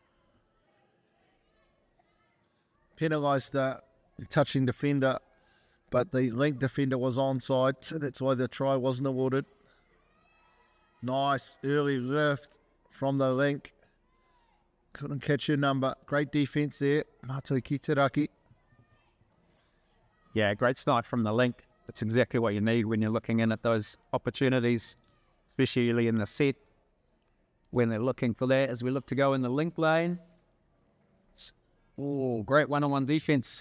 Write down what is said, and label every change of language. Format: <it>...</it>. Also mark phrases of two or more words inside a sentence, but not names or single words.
<en>Penalised the touching defender, but the link defender was onside, so that's why the try wasn't awarded. Nice early lift from the link. Couldn't catch your number. Great defence there. Matou ki te Raki. Yeah, great snipe from the link. That's exactly what you need when you're looking in at those opportunities, especially in the set, when they're looking for that. As we look to go in the link lane. Oh, great one-on-one defence.</en>